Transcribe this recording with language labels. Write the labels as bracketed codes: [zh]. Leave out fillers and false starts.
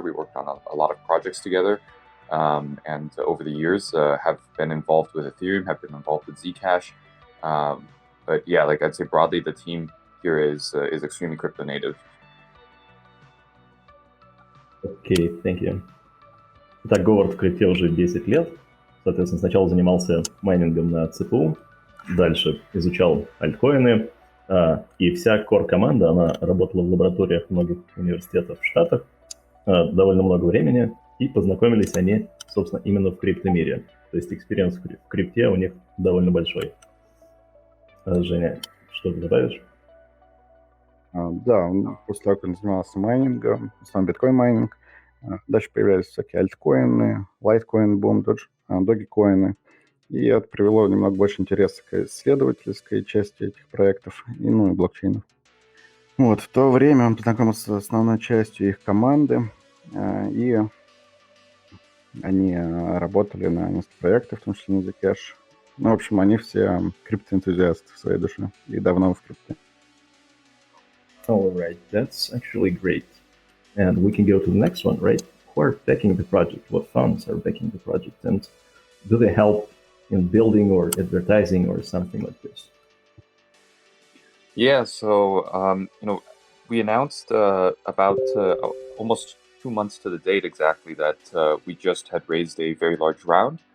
[en] We worked on a lot of projects together. And over the years have been involved with Ethereum, have been involved with Zcash. But yeah, I'd say broadly, the team here is extremely crypto native. [ru] Окей, [en] thank you. [ru] Итак, Говард в крипте уже 10 лет. Соответственно, сначала занимался майнингом на ЦПУ, дальше изучал альткоины, и вся core-команда, она работала в лабораториях многих университетов в Штатах довольно много времени, и познакомились они, собственно, именно в криптомире. То есть экспириенс в крипте у них довольно большой. Женя, что ты добавишь? Да, после того, как он занимался майнингом, в основном биткоин-майнинг, дальше появлялись всякие альткоины, лайткоин-бум, догикоины, и это привело немного больше интереса к исследовательской части этих проектов и блокчейнов. Вот, в то время он познакомился с основной частью их команды, и они работали на нескольких проектах, в том числе на Zcash. В общем, они все криптоэнтузиасты в своей душе и давно в крипте. [en] All right, that's actually great. And we can go to the next one, right? Who are backing the project? What funds are backing the project? And do they help in building or advertising or something like this? Yeah, so, we announced about almost 2 months to the date exactly that we just had raised a very large round.